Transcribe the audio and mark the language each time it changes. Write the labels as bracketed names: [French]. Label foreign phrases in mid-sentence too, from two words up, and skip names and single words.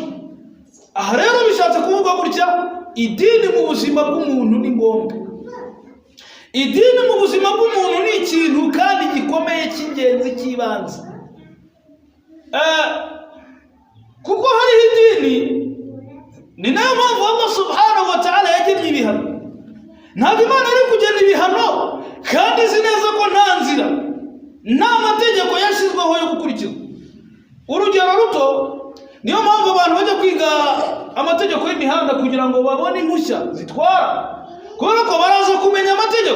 [Kinyarwanda] Aha rero bishatse kuvuga gutya, idini mu buzima bw'umuntu ni ngombwa. Idini mu buzima bw'umuntu ni ikintu kandi gikomeye cy'ingenzi cy'ibanze. Kuko hariho idini, ni nayo mpamvu Allah [Arabic] سبحانه وتعالى [Kinyarwanda] yagennye ibihano. Ntabwo Imana ari kugena ibihano kandi izi neza ko nta nzira, nta mategeko yashyizweho yo gukurikizwa. Urugero ruto, niyo mpamvu abantu bajya kwiga amategeko y'imihanda kugira ngo babone impushya zitwara, kubera ko baraza kumenya amategeko.